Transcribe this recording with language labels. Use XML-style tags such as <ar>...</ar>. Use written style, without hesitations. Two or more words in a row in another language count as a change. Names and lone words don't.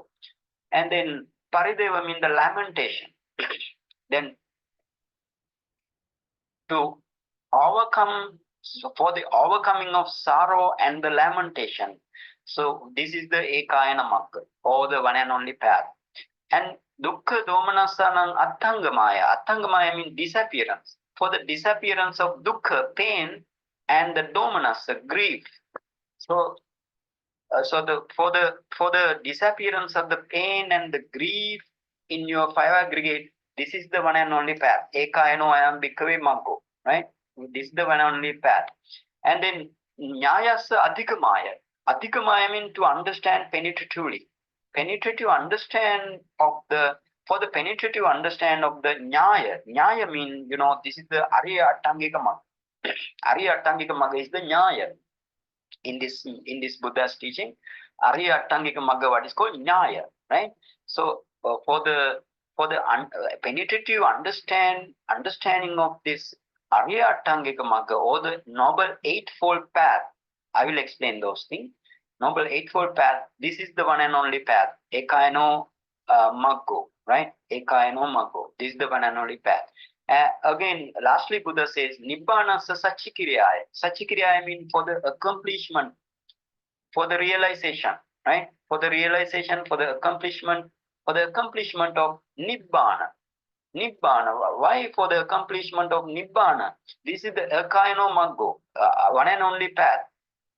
<en>And then Parideva means the lamentation. Then to overcome, so for the overcoming of sorrow and the lamentation. So this is the</en> <pi>Ekayana Magga,</pi> <en>or the one and only path.</en> <pi>And dukkha domanassanam attangamaya.</pi> <en>Attangamaya means disappearance. For the disappearance of dukkha, pain, and the domanassa, grief. So for the disappearance of the pain and the grief in your five aggregate, this is the one and only path.</en> <pi>Ekayano ayam bhikkhave maggo,</pi> <en>right? This is the one and only path. And then</en> <pi>nyayasa adhikamaya.</pi> <en>Adhikamaya means to understand penetratively. Penetrative understand of the, for the penetrative understand of the nyaya. Nyaya means, you know, this is the</en> <pi>Arya Attangika Magga. Arya Attangika Magga</pi> <en>is the nyaya. In this Buddha's teaching,</en> <pi>Arya Attangika Magga,</pi> <en>what is called nyaya, right? So for the penetrative understanding of this</en> <pi>Arya Attangika Magga,</pi> <en>or the Noble Eightfold Path, I will explain those things. Noble Eightfold Path, this is the one and only path.</en> <pi>Ekayano Maggo, right? Ekayano Maggo.</pi> <en>This is the one and only path. Again, lastly, Buddha says,</en> <pi>Nibbānasa saccikiriyaya.</pi> <en>Saccikiriyaya means for the accomplishment, for the realization, right? For the realization, for the accomplishment of Nibbāna. Nibbāna. Why for the accomplishment of Nibbāna? This is the</en> <pi>Ekayano Maggo,</pi> <en>one and only path.</en>